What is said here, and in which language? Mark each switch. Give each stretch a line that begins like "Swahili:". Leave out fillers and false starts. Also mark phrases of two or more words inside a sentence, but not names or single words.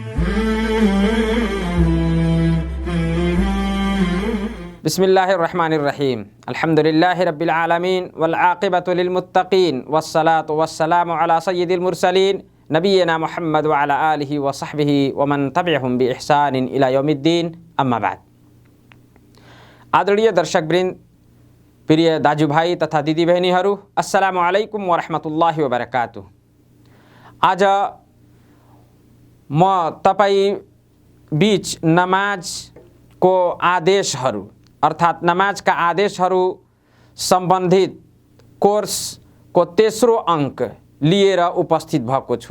Arabic: بسم الله الرحمن الرحيم الحمد لله رب العالمين والعاقبة للمتقين والصلاة والسلام على سيد المرسلين نبينا محمد وعلى آله وصحبه ومن تبعهم بإحسان إلى يوم الدين أما بعد.
Nepali: आदरणीय दर्शकवृन्द, प्रिय दाजुभाइ तथा दिदीबहिनीहरू,
Arabic: السلام عليكم ورحمة الله وبركاته.
Nepali: आज म तपाईँ बीच नमाजको आदेशहरू अर्थात् नमाजका आदेशहरू सम्बन्धित कोर्सको तेस्रो अङ्क लिएर उपस्थित भएको छु।